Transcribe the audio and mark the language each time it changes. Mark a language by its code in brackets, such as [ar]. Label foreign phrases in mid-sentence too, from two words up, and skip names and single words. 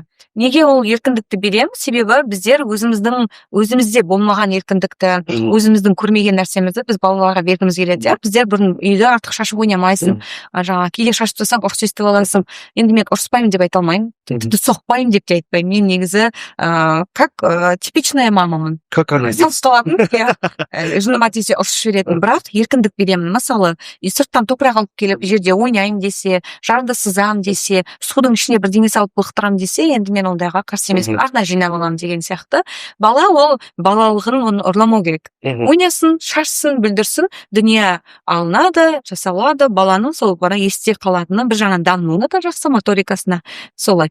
[kk] Неге ол еркіндікті берем? Себебі біздер өзімізде болмаған еркіндікті, өзіміздің көрмеген нәрсемізді біз балаларға бергіміз келеді. Біздер бұрын үйде артық шашып ойнамайсың, жаңа кейде шашып тұрсаң ұрыс естіп аласың. Енді мен ұрыспаймын деп айта алмаймын, тіпті соқпаймын деп те айтпаймын. Мен негізі [ru] как типичная [kk] мамамын. [ru] Как она? [kk] Салысталатын, жыныма тисе ұрысып жіберетін, бірақ еркіндік беремін. Мысалы, сырттан топырақ алып келіп жерде ойнаймын десе, жарды сызам десе, судың ішіне бірдеңе салып былықтырам десе, енді мен ондайға қарсы емеспін, арна жинап аламын деген сияқты. Бала ол балалығын оны ұрламау керек. Ойнасын, шашсын, бүлдірсін, дүние алынады, жасалады, баланың сол бара есте қалатыны бір жаңа дамуына да жақсы, моторикасына солай.